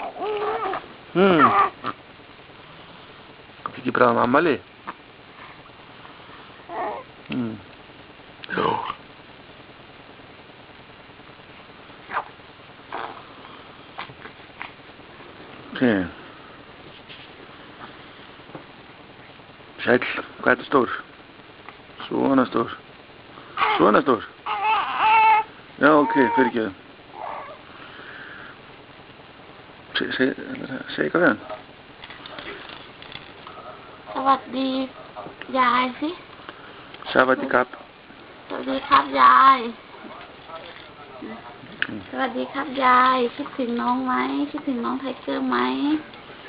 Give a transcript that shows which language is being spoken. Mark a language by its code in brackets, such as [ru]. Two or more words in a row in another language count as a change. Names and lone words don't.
[sv] Fick bra mamma li. Ja. Okej. [is] Sæll, hvað er þetta stór? Svona stór. Svona stór. Já, ok, fyrirgefðu. [sv] Säg vad igen. [th] สวัสดียายสิ สวัสดีครับ สวัสดีครับยาย สวัสดีครับยายคิดถึงน้องไหมคิดถึงน้องไทเกอร์ไหม